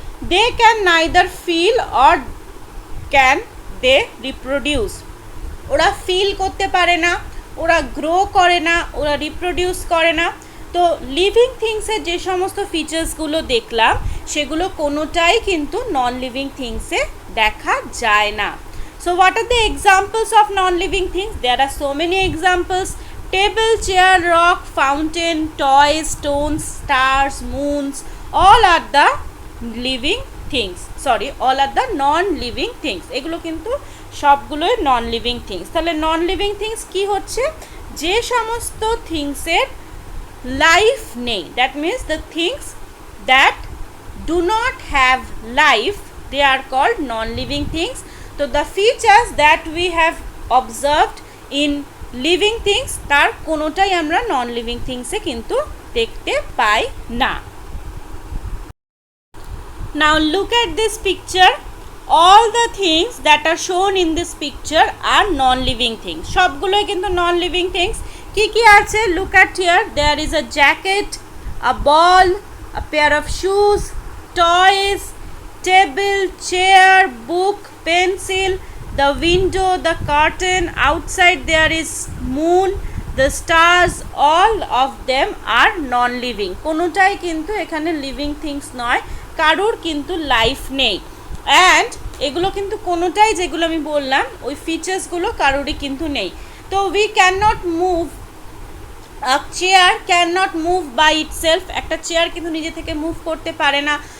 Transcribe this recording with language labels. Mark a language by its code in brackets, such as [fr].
[en] they can neither feel or can they reproduce, [bn] ওরা feel করতে পারে না, ওরা গ্রো করে না, ওরা রিপ্রোডিউস করে না। তো লিভিং থিংসের যে সমস্ত ফিচার্সগুলো দেখলাম সেগুলো কোনোটাই কিন্তু নন লিভিং থিংসে দেখা যায় না। [en] So what are the examples of non-living things? There are so many examples. Table, chair, rock, fountain, toys, stones, stars, moons, all are the living things. Sorry, all are the non-living things. [bn] এগুলো কিন্তু সবগুলোই non-living things. তাহলে non-living things কি হচ্ছে? যে সমস্ত থিংসের life নেই, [en] that means the things that do not have life, they are called non-living things. So the features that we have observed in living things, [bn] তার কোনোটাই আমরা নন লিভিং থিংসে কিন্তু দেখতে পাই না। [en] Now look at this picture. All the things that are shown in this picture are non-living things. [bn] সবগুলোই কিন্তু non-living things. কি কি আছে? [en] Look at here. There is a jacket, a ball, a pair of shoes, toys, table, chair, book, pencil, the window, the curtain, outside there is moon, the stars, all of them are non-living. [bn] কোনোটাই কিন্তু এখানে living things নয়, কারোর কিন্তু life নেই। And এগুলো কিন্তু কোনোটাই, যেগুলো আমি বললাম ওই ফিচার্সগুলো কারোরই কিন্তু নেই। [en] তো we can not move, a chair can not move by itself, [bn] একটা চেয়ার কিন্তু নিজে থেকে মুভ করতে পারে না।